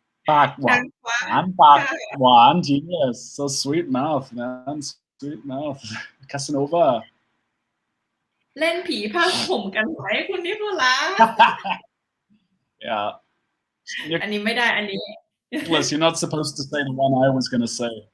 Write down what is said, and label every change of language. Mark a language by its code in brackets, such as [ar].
[th] ปากหวาน ปากหวาน [en] genius so sweet mouth man sweet mouth Casanova [th] เล่นผีผ้าห่มกันไหมคุณนิโคลัส [en] yeah [th] อันนี้ไม่ได้อันนี้ [en] Nicholas you're not supposed to say the one I was gonna say